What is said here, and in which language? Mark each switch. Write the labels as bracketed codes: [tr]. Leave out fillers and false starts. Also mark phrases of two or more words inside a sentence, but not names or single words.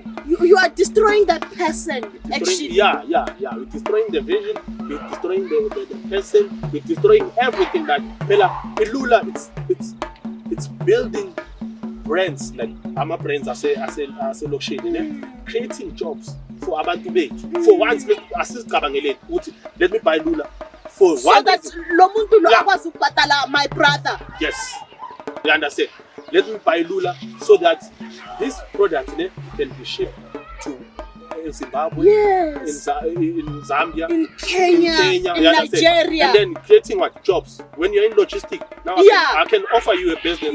[en] You are destroying that person. Actually. Yeah. You're destroying the vision, you're destroying the person, you're destroying everything that Lula, it's building brands like Ama brands as a location, creating jobs for [nd] abantu bethu. [en] For once, let me buy Lula. For So one [nd] that Lomuntu lo akwazi ukubhatala [en] my brother. Yes. You understand? Let me buy Lula so that this product can be shipped to Zimbabwe, Yes. in Zambia, In Kenya, in you understand? Nigeria. And then creating what jobs. When you're in logistics, now I can offer you a business.